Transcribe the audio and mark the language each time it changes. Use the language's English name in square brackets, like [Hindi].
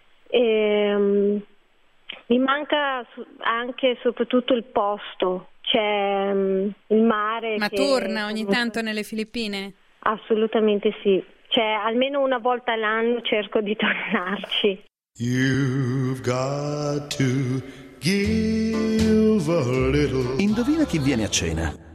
[Italian] E mi manca anche soprattutto il posto, cioè il mare. Ma torna ogni tanto nelle Filippine? Assolutamente sì, cioè almeno una volta all'anno cerco di tornarci. [English] You've got to give a little. [Italian] Indovina chi viene a cena.